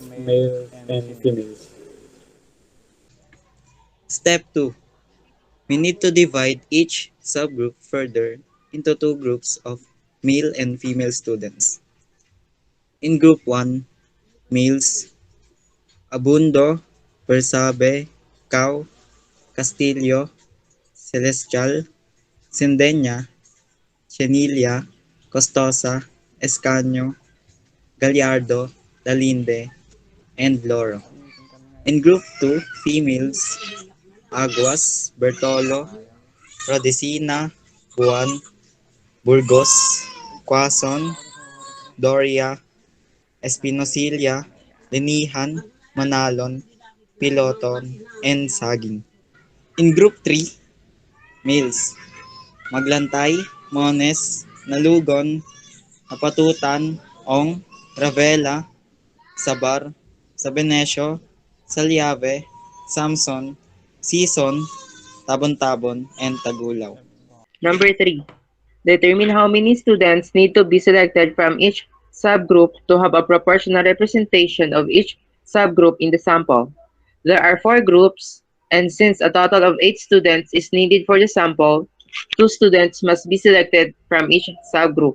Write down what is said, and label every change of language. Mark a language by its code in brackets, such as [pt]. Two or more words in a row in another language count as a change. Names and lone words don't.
[en] males males and and females. females. Step 2. We need to divide each subgroup further into two groups of male and female students. In Group 1, males, Abundo, Bersabe, Cao, Castillo, Celestial, Sendenya, Chenilla, Costosa, Escaño, Gallardo, Dalinde, and Loro. In Group 2, females, Aguas, Bertolo, Rodesina, Juan, Burgos, Quason, Doria, Espinosilla, Linihan, Manalon, Piloton, and Saging. In Group 3, males, Maglantay, Mones, Nalugon, Napatutan, Ong, Ravela, Sabar, Sabenesyo, Salyave, Samson, Sison, Tabon-Tabon, and Tagulaw. Number 3. Determine how many students need to be selected from each subgroup to have a proportional representation of each subgroup in the sample. There are 4 groups, and since a total of 8 students is needed for the sample, 2 students must be selected from each subgroup.